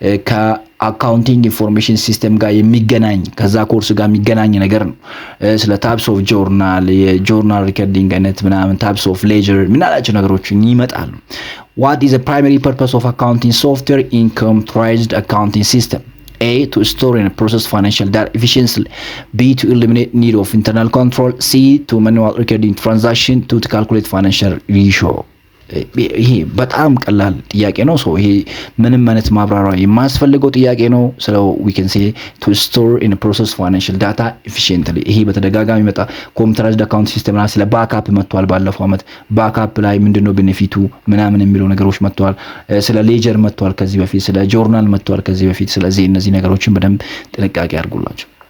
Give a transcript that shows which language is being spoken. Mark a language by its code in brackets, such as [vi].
[am] ከአካውንቲንግ ኢንፎርሜሽን ሲስተም ጋር የሚገናኝ ከዛ ኮርስ ጋር የሚገናኝ ነገር ነው ስለ ታይፕስ ኦፍ ጆርናል የጆርናል ሪከርዲንግ አይነት ምናምን ታይፕስ ኦፍ ሌጀር ምናላቸው ነገሮች ይመጣሉ [en] what is the primary purpose of accounting software in computerized accounting system [am] A. [en] To store and process financial data efficiently. B. To eliminate need of internal control. C. To manual recording transaction. To calculate financial ratio. [am] ይሄ በጣም ቀላል ጥያቄ ነው ሶ ይሄ ምንም አይነት ማብራሪያ የማያስፈልገው ጥያቄ ነው ስለ [en] we can say to store and process financial data efficiently [am] ይሄ በተደጋጋሚ መጣ ኮምፒውተራይዝድ አካውንት ሲስተም ላይ ስለ ባክአፕ መጥቷል ባለፈው አመት ባክአፕ ላይ ምንድነው ቤኔፊቱ ምናምን የሚለው ነገሮች መጥቷል ስለ ሌጀር መጥቷል ከዚህ በፊት ስለ ጆርናል መጥቷል ከዚህ በፊት ስለዚህ እነዚህ ነገሮችን በደንብ ጥንቃቄ አድርጉላችሁ